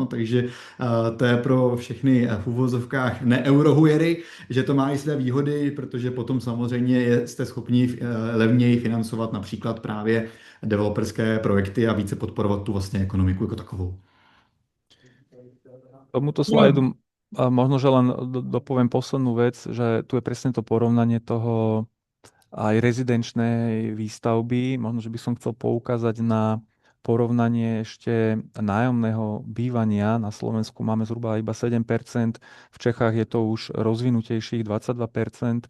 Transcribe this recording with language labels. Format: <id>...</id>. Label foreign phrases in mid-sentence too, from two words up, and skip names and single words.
<cs>Takže to je pro všechny v uvozovkách neeurohujery, že to má i své výhody, protože potom samozřejmě jste schopni levněji financovat například právě developerské projekty a více podporovat tu vlastně ekonomiku jako takovou.</cs> <sk>Tomuto slajdu možno, že len dopoviem poslednú vec, že tu je presne to porovnanie toho aj rezidenčnej výstavby. Možno, že by som chcel poukázať na porovnanie ešte nájomného bývania. Na Slovensku máme zhruba iba 7%, v Čechách je to už rozvinutejších 22%.</sk>